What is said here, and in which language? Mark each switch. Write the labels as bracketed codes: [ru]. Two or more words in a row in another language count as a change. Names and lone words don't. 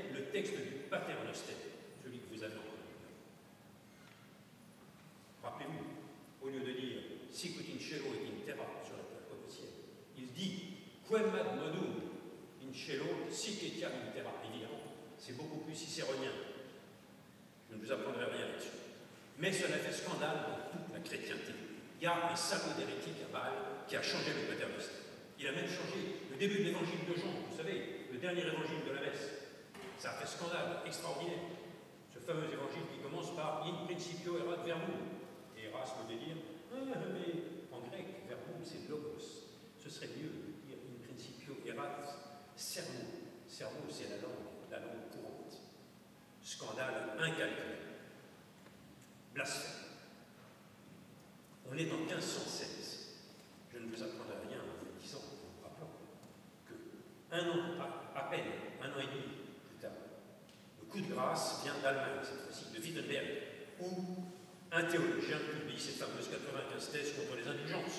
[fr] texte du Paternoster, celui que vous avez entendu. Rappelez-vous, au lieu de dire [la] sicut in cielo et in terra [fr] sur la terre comme au ciel, il dit [la] quem ad modum in cielo sic etiam in terra. [fr] Évidemment, c'est beaucoup plus cicéronien. Je ne vous apprendrai rien là-dessus. Mais cela fait scandale dans toute la chrétienté. Il y a un salaud d'hérétique à Bâle qui a changé le Paternoster. Il a même changé le début de l'évangile de Jean, vous savez, le dernier évangile de la messe. Ça a fait scandale extraordinaire. Ce fameux évangile qui commence par [la] in principio erat verbum. [fr] Et Erasme veut dire, mais en grec, verbum c'est logos. Ce serait mieux de dire [la] in principio erat sermo. [fr] Sermo c'est la langue courante. Scandale incalculable. Blasphème. On est en 1516. Je ne vous apprendrai rien en vous disant, en vous rappelant, que à peine un an et demi plus tard, le coup de grâce vient d'Allemagne, cette fois-ci, de Wittenberg, où un théologien publie ses fameuses 95 thèses contre les indulgences.